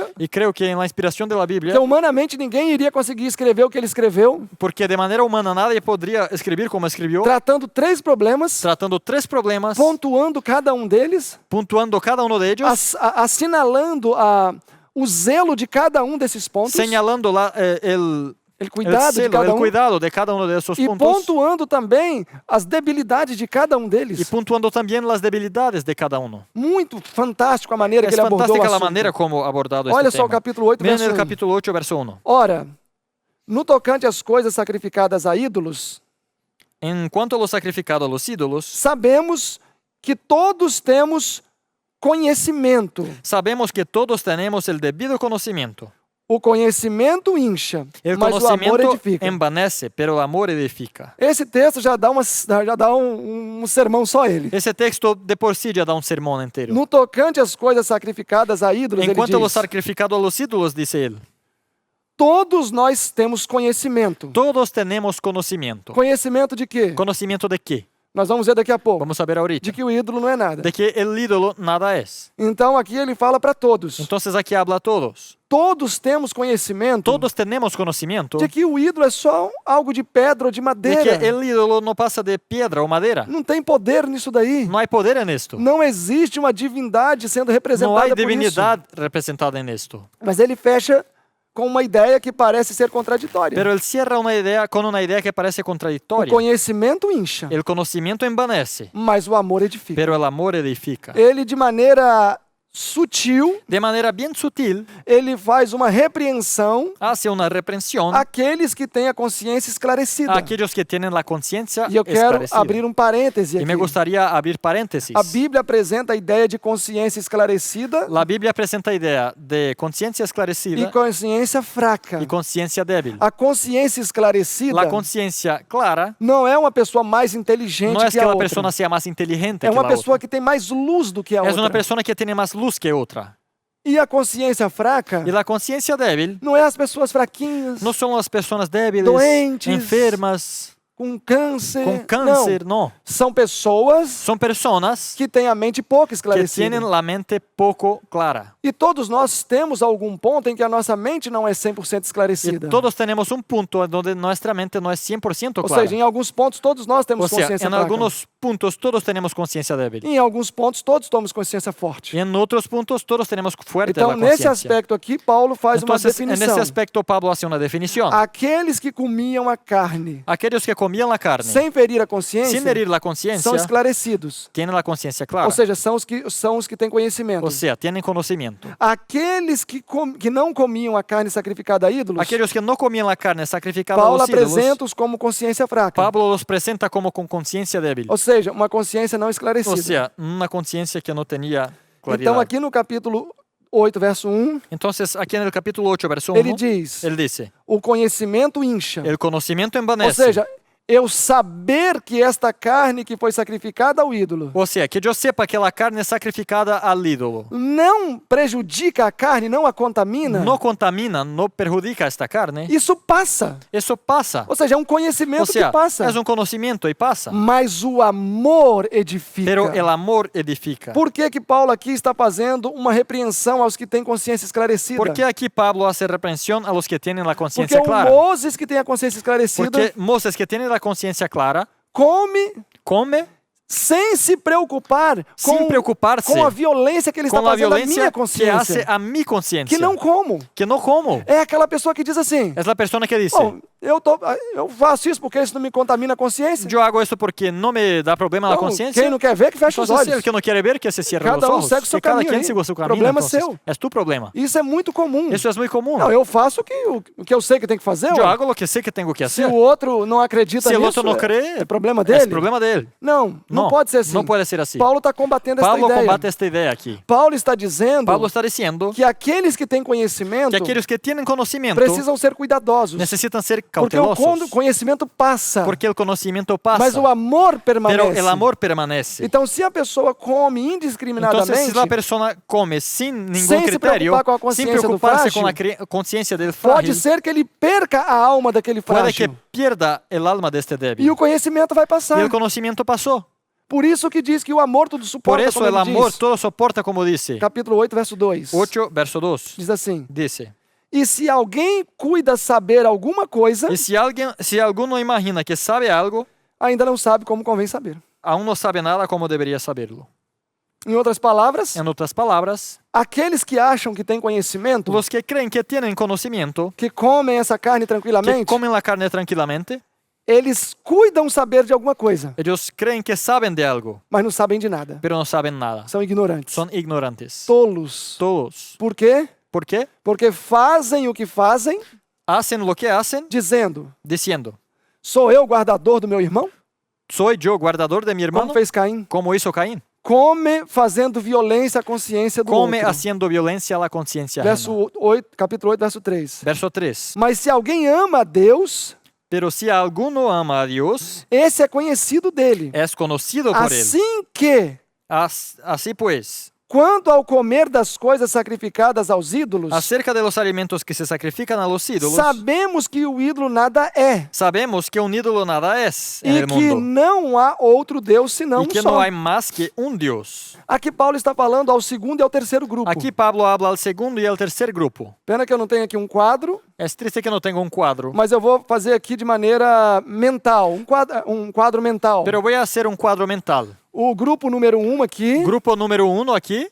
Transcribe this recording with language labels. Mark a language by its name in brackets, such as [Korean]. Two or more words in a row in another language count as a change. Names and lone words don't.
[Spanish] Y creo que en la inspiración de la Biblia, [Portuguese] que humanamente ninguém iria conseguir escrever o que ele escreveu, [Spanish] porque de manera humana nadie podría escribir como escribió, [Portuguese] tratando 3 problemas, [Spanish] tratando 3 problemas, [Portuguese] pontuando cada um deles, [Spanish] puntuando cada uno de ellos, [Portuguese] assinalando o zelo de cada um desses pontos, [Spanish] señalando el cuidado de celo, cada el [Portuguese] um, [Spanish] cuidado de cada uno de esos [Portuguese] e [Spanish] puntos, [Portuguese] pontuando também as debilidades de cada um [Spanish] y [Portuguese] deles. [Spanish] puntuando también las debilidades de cada uno. [Portuguese] Muito fantástico a maneira que [Spanish] Es [Portuguese] ele abordou o [Spanish] fantástica la [Portuguese] assunto. [Spanish] manera como ha abordado [Portuguese] Olha [Spanish] este [Portuguese] só o [Spanish] tema. [Portuguese] capítulo 8, [Spanish] Miren [Portuguese] verso [Spanish] el [Portuguese] 1. [Spanish] capítulo 8, verso 1. [Portuguese] Ora, no tocante às coisas sacrificadas a ídolos, [Spanish] En cuanto a lo sacrificado a los ídolos, [Portuguese] sabemos que todos temos conhecimento. [Spanish] sabemos que todos tenemos el debido conocimiento. [Portuguese] O conhecimento incha, [Spanish] El [Portuguese] mas o amor [Spanish] conocimiento [Portuguese] edifica. [Spanish] envanece, pero el amor edifica. [Portuguese] Esse texto já dá um sermão só ele. [Spanish] Ese texto de por sí ya da un sermón entero. [Portuguese] No tocante às coisas sacrificadas a ídolos, [Spanish] En [Portuguese] ele [Spanish] cuanto a lo [Portuguese] diz, [Spanish] sacrificado a los ídolos, dice él, [Portuguese] todos nós temos conhecimento. [Spanish] todos tenemos conocimiento. [Portuguese] Conhecimento de quê? [Spanish] ¿Conocimiento de qué? [Portuguese] Nós vamos ver daqui a pouco. [Spanish] Vamos a ver ahorita. [Portuguese] De que o ídolo não é nada. [Spanish] De que el ídolo nada es. [Portuguese] Então aqui ele fala para todos. [Spanish] Entonces aquí habla a todos. [Portuguese] Todos temos conhecimento [Spanish] Todos tenemos conocimiento [Portuguese] de que o ídolo é só algo de pedra ou de [Spanish] de [Portuguese] madeira. [Spanish] que el ídolo no pasa de piedra o madera. [Portuguese] Não tem poder nisso daí. [Spanish] No hay poder en esto. [Portuguese] Não existe uma divindade sendo [Spanish] No [Portuguese] representada [Spanish] hay [Portuguese] por isso. [Spanish] divinidad representada en esto. [Portuguese] Mas ele fecha com uma ideia que parece ser contraditória. [Spanish] Pero él cierra una idea con una idea que parece [Portuguese] O [Spanish] contradictoria. [Portuguese] conhecimento incha, [Spanish] El conocimiento envanece, [Portuguese] mas o amor edifica. [Spanish] pero el amor edifica. [Portuguese] Ele, de maneira sutil, [Spanish] De manera bien sutil, [Portuguese] ele faz uma repreensão [Spanish] hace una reprensión [Portuguese] àqueles que têm a consciência esclarecida. [Spanish] a aquellos que tienen la conciencia [Portuguese] E eu quero [Spanish] esclarecida. [Portuguese] abrir um parêntese [Spanish] Y me [Portuguese] aqui. [Spanish] gustaría abrir paréntesis. [Portuguese] A Bíblia apresenta a ideia de consciência esclarecida [Spanish] La Biblia presenta idea de conciencia [Portuguese] e [Spanish] esclarecida [Portuguese] consciência fraca. [Spanish] y conciencia débil. [Portuguese] A consciência esclarecida [Spanish] La conciencia clara [Portuguese] não é uma pessoa mais inteligente [Spanish] no es [Portuguese] que [Spanish] que [Portuguese] a [Spanish] la [Portuguese] outra. [Spanish] persona sea más inteligente [Portuguese] É [Spanish] que [Portuguese] uma [Spanish] la [Portuguese] pessoa [Spanish] otra. [Portuguese] que tem mais luz do que a [Spanish] Es una [Portuguese] outra. [Spanish] persona que tiene más luz que otra. [Portuguese] E a consciência fraca [Spanish] Y la conciencia débil [Portuguese] não é as pessoas fraquinhas, [Spanish] no son las personas débiles, [Portuguese] Doentes. [Spanish] enfermas, [Portuguese] com câncer. [Spanish] con cáncer, [Portuguese] Não. [Spanish] no. [Portuguese] São pessoas [Spanish] Son personas [Portuguese] que têm a mente pouco [Spanish] que [Portuguese] esclarecida. [Spanish] tienen la mente poco clara. [Portuguese] E todos nós temos algum ponto em que a nossa mente não é 100% [Spanish] Y [Portuguese] esclarecida. [Spanish] todos tenemos un punto en donde nuestra mente no es 100% [Portuguese] Ou [Spanish] clara. [Portuguese] seja, em alguns pontos todos nós [Spanish] O [Portuguese] temos [Spanish] sea, [Portuguese] consciência [Spanish] en [Portuguese] fraca. [Spanish] algunos puntos todos tenemos conciencia débil. [Portuguese] E em alguns pontos todos temos consciência forte. [Spanish] Y en otros puntos todos tenemos fuerte [Portuguese] Então, [Spanish] la [Portuguese] nesse [Spanish] conciencia. [Portuguese] aspecto aqui, Paulo faz uma [Spanish] Entonces, en [Portuguese] definição. [Spanish] ese aspecto Pablo hace una definición. [Portuguese] Aqueles que comiam a carne [Spanish] Aquellos que comían la carne [Portuguese] sem ferir a consciência [Spanish] sin herir la [Portuguese] são [Spanish] conciencia [Portuguese] esclarecidos. [Spanish] tienen la conciencia clara. [Portuguese] Ou seja, são os que têm conhecimento. [Spanish] O sea, tienen conocimiento. [Portuguese] Aqueles que não comiam a carne sacrificada a ídolos, [Spanish] Aquellos que no comían la carne sacrificada a [Portuguese] Paulo [Spanish] los ídolos, [Portuguese] apresenta-os como consciência fraca. [Spanish] Pablo los presenta como con conciencia débil. [Portuguese] Ou seja, uma consciência não esclarecida. [Spanish] O sea, una conciencia que no tenía claridad. [Portuguese] Então, aqui no capítulo 8, verso 1, [Spanish] Entonces, aquí en el capítulo 8, verso 1, [Portuguese] ele diz: [Spanish] él dice, [Portuguese] o conhecimento incha. [Spanish] el conocimiento [Portuguese] Ou [Spanish] envanece. [Portuguese] seja, eu saber que esta carne que foi sacrificada ao ídolo [Spanish] O sea, que yo sepa que la carne sacrificada al ídolo [Portuguese] não prejudica a carne, não a contamina, [Spanish] no contamina, no perjudica esta carne, [Portuguese] isso passa. [Spanish] eso pasa. [Portuguese] Ou seja, é um conhecimento [Spanish] O sea, [Portuguese] que passa. [Spanish] es un conocimiento y pasa. [Portuguese] Mas o amor edifica. [Spanish] Pero el amor edifica. [Portuguese] Por que que Paulo aqui está fazendo uma repreensão aos que têm consciência esclarecida? [Spanish] ¿Por qué aquí Pablo hace reprensión a los que tienen la [Portuguese] Porque [Spanish] conciencia [Portuguese] o [Spanish] clara? [Portuguese] Moses que tem a consciência esclarecida [Spanish] Porque Moses, que tiene la conciencia clara, [Portuguese] come [Spanish] come [Portuguese] sem se preocupar [Spanish] sin preocuparse [Portuguese] com a violência que ele está [Spanish] con la [Portuguese] fazendo à minha [Spanish] violencia que [Portuguese] consciência. [Spanish] hace a mi conciencia. [Portuguese] Que não como. [Spanish] Que no como. [Portuguese] É aquela pessoa que diz assim: [Spanish] Es la persona que dice, [Portuguese] "Bom, eu faço isso porque isso não me contamina a consciência. [Spanish] Yo hago esto porque no me da problema la [Portuguese] Então, [Spanish] conciencia. [Portuguese] quem não quer ver, que fecha os [Spanish] Entonces, el [Portuguese] olhos. [Spanish] que no quiere ver, que se cierre [Portuguese] Cada [Spanish] los [Portuguese] um [Spanish] ojos. [Portuguese] segue o seu [Spanish] Que cada [Portuguese] caminho [Spanish] quien [Portuguese] aí. [Spanish] siga su camino. [Portuguese] Problema [Spanish] Entonces, [Portuguese] seu. [Spanish] es tu problema. [Portuguese] Isso é muito comum. [Spanish] Eso es muy común. [Portuguese] Não, eu faço o que eu sei que tem que fazer. [Spanish] Yo [Portuguese] ué. [Spanish] hago lo que sé que tengo que [Portuguese] Se [Spanish] hacer. [Portuguese] o outro não acredita [Spanish] Si el [Portuguese] nisso, [Spanish] otro no cree, [Portuguese] é problema [Spanish] es [Portuguese] dele. [Spanish] problema de él. [Portuguese] Não [Spanish] No, [Portuguese] pode ser assim. [Spanish] no puede ser así. [Portuguese] Paulo está combatendo essa [Spanish] Pablo [Portuguese] ideia. [Spanish] combate esta idea aquí. [Portuguese] Paulo está dizendo [Spanish] Pablo está diciendo [Portuguese] que aqueles que têm conhecimento [Spanish] que aquellos que tienen conocimiento [Portuguese] precisam ser cuidadosos. [Spanish] necesitan ser [Portuguese] Porque o [Spanish] cautelosos. [Portuguese] conhecimento passa, [Spanish] Porque el conocimiento pasa, [Portuguese] mas o amor permanece. [Spanish] pero el amor permanece. [Portuguese] Então, se a pessoa come [Spanish] Entonces, [Portuguese] indiscriminadamente, [Spanish] si la persona come sin ningún [Portuguese] Sem se [Spanish] criterio, [Portuguese] preocupar com a [Spanish] sin [Portuguese] consciência do [Spanish] preocuparse con la [Portuguese] frágil, [Spanish] conciencia del [Portuguese] pode [Spanish] frágil, [Portuguese] ser que ele perca a alma daquele [Spanish] puede que [Portuguese] frágil. [Spanish] pierda el alma de este [Portuguese] E [Spanish] débil. [Portuguese] o conhecimento vai [Spanish] Y [Portuguese] passar. [Spanish] el conocimiento pasó. [Portuguese] Por isso que diz que o amor tudo [Spanish] Por [Portuguese] suporta, [Spanish] eso [Portuguese] como [Spanish] el [Portuguese] ele [Spanish] amor [Portuguese] diz. [Spanish] todo soporta, como dice. [Portuguese] Capítulo 8, verso 2. [Spanish] 8, verso 2. [Portuguese] Diz assim: [Spanish] Dice, [Portuguese] E se alguém cuida saber alguma coisa, [Spanish] y si alguno imagina que sabe algo, [Portuguese] ainda não sabe como convém saber. [Spanish] aún no sabe nada como debería saberlo. [Portuguese] Em outras palavras, [Spanish] En otras palabras, [Portuguese] aqueles que acham que têm conhecimento, [Spanish] los que creen que tienen conocimiento, [Portuguese] que comem essa carne [Spanish] que [Portuguese] tranquilamente, [Spanish] comen la carne tranquilamente, [Portuguese] eles cuidam saber de alguma coisa, [Spanish] ellos creen que saben de algo, [Portuguese] mas não sabem de nada. [Spanish] pero no saben nada. [Portuguese] São ignorantes. [Spanish] Son ignorantes. [Portuguese] Tolos. [Spanish] Todos. [Portuguese] Por quê? [Spanish] ¿Por qué? [Portuguese] Porque fazem o que fazem, [Spanish] Hacen lo que hacen [Portuguese] dizendo: [Spanish] diciendo, [Portuguese] sou eu o guardador do meu irmão? [Spanish] soy yo guardador de mi hermano, [Portuguese] Como fez Caim? [Spanish] como hizo Caín. [Portuguese] Come fazendo violência à consciência do [Spanish] Come [Portuguese] outro. [Spanish] haciendo violencia a la conciencia ajena. [Portuguese] Verso 8, capítulo 8, verso 3. [Spanish] Verso 3. [Portuguese] Mas se alguém ama a Deus, [Spanish] Pero si alguno ama a Dios, [Portuguese] esse é conhecido dele. [Spanish] es conocido por él. [Portuguese] Assim que, [Spanish] Así pues, [Portuguese] quanto ao comer das coisas sacrificadas aos ídolos, [Spanish] acerca de los alimentos que se sacrifican a los ídolos, [Portuguese] sabemos que o ídolo nada é, [Spanish] sabemos que un ídolo nada es en [Portuguese] e [Spanish] el [Portuguese] que [Spanish] mundo, [Portuguese] não há outro Deus senão [Spanish] y que [Portuguese] um só. [Spanish] no hay más que un Dios. [Portuguese] Aqui Paulo está falando ao segundo e ao terceiro grupo. [Spanish] Aquí Pablo habla al segundo y al tercer grupo. [Portuguese] Pena que eu não tenho aqui um quadro, [Spanish] Es triste que no tengo un cuadro, [Portuguese] mas eu vou fazer aqui de maneira mental, um quadro mental. [Spanish] pero voy a hacer un cuadro mental. [Portuguese] O grupo número 1 aqui [Spanish] Grupo número 1 aquí,